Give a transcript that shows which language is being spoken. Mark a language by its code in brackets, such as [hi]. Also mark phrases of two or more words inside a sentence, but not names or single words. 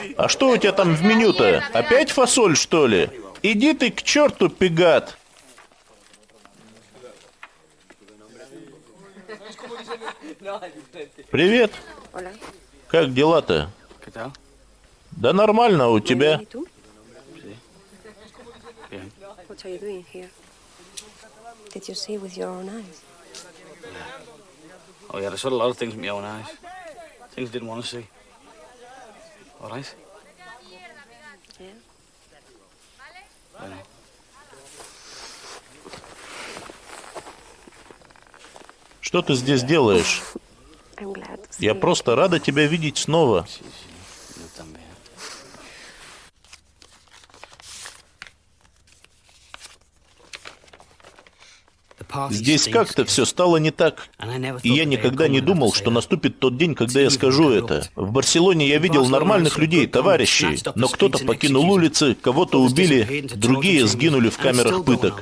[ru] А что у тебя там в меню-то? Опять фасоль, что ли? Иди ты к черту, пегат. Привет. Как дела-то? Да нормально, а у тебя? [en] Did you see with your own eyes? Oh yeah, I saw a lot of things with my own eyes. Things I didn't want to see. All right? Yeah. I know. [ru] Что ты здесь делаешь? [en] I'm glad to see [ru] Я [en] you. [ru] просто рада тебя видеть снова. [es] No también. [ru] Здесь как-то все стало не так. И я никогда не думал, что наступит тот день, когда я скажу это. В Барселоне я видел нормальных людей, товарищей, но кто-то покинул улицы, кого-то убили, другие сгинули в камерах пыток.